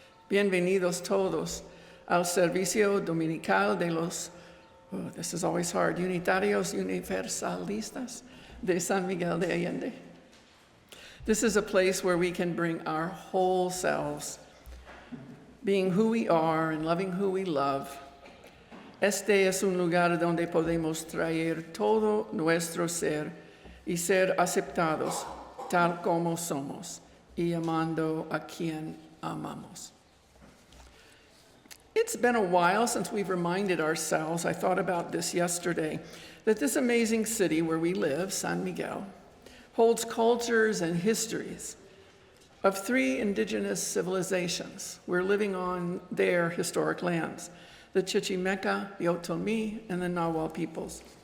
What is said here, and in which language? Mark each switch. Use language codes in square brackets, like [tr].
[es] Bienvenidos todos al servicio dominical de los, [en] this is always hard, [es] Unitarios Universalistas de San Miguel de Allende. [en] This is a place where we can bring our whole selves, being who we are and loving who we love. [es] Este es un lugar donde podemos traer todo nuestro ser y ser aceptados tal como somos y amando a quien amamos. [en] It's been a while since we've reminded ourselves, I thought about this yesterday, that this amazing city where we live, San Miguel, holds cultures and histories of 3 indigenous civilizations. We're living on their historic lands, the Chichimeca, the Otomi, and the Nahuatl peoples.